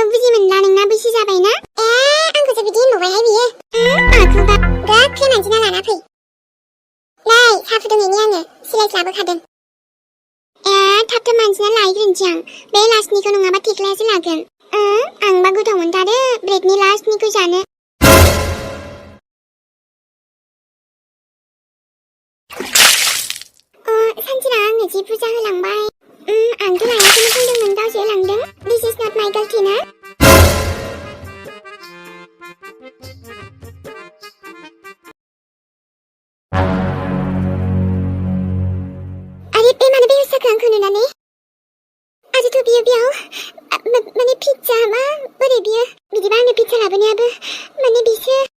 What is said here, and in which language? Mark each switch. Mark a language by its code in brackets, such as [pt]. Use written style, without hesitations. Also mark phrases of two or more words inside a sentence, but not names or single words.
[brx] बुजि मोनला नोंना बैसो जाबायना आंखौसो बिदि होनबावबायहाय बियो आखुबा गोख्रै मानजिना लाना फै नै साहा फुदुंहैनि आङो सिलायसो लाबोखादों थाब मानजिना लायग्रोनोसै आं बे लास्टनिखौ नङाबा थेख्लायासो लागोन आंबा गोथाव मोनथारो ब्रेडनि लास्टनिखौ जानो सानसेना आंनो जि बुरजा होलांबाय आंथ' लायाखौनो बुंदोंमोन गावसो होलांदों [en] this is not my [brx] गलति ना आरे बे मानो बेहुस जाखो आंखौ नुनानै आरोथ' बियो बेयाव माने पिज्जा मा बोरै बियो बिदिबा आंनो पिज्जा लाबोनायाबो माने बिसो